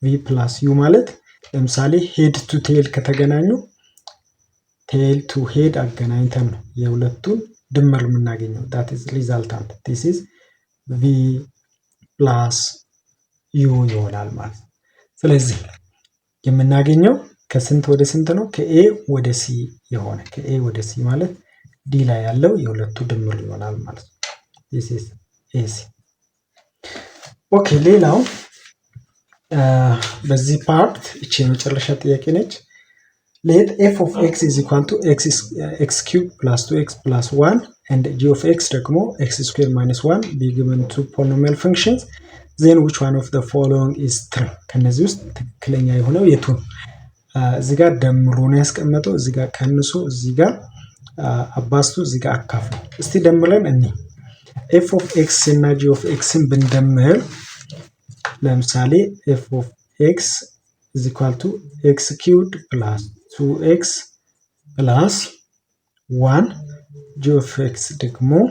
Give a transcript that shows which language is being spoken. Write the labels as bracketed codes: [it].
[am] plus u ማለት ለምሳሌ ሄድ ቱ ቴል ከተገናኙ ቴል ቱ ሄድ አገናኝተን ነው የሁለቱን ድምር የምናገኘው [en] that is resultant this is v plus u [am] ይሆናል ማለት ነው። ስለዚህ የምናገኘው ከስንት ወደ ስንት ነው? ከኤ ወደ ሲ የሆነ ከኤ ወደ ሲ ማለት ዲ ላይ ያለው የሁለቱ ድምር ይሆናል ማለት ነው። this is ac ኦኬ ሌላው በዚህ ፓርት እቺ የመጨረሻ ጥያቄ ነች። [en] let f of x is equal to x cube plus 2x plus 1 and g of x ደግሞ x square minus 1 be given two polynomial functions then which one of the following is true? [am] ከነዚህ ውስጥ ትክክለኛ የሆነው የቱ ነው? እዚህ ጋር ደምሮ ነው ያስቀመጠው፣ እዚህ ጋር ቀንሶ፣ እዚህ ጋር አባስቶ፣ እዚህ ጋር አካፍሎ። እስቲ ደምረን እኔ f of x እና g of x ብንደምር ለምሳሌ [en] f of x is equal to x cubed plus 2x plus 1 [am] g of x ደግሞ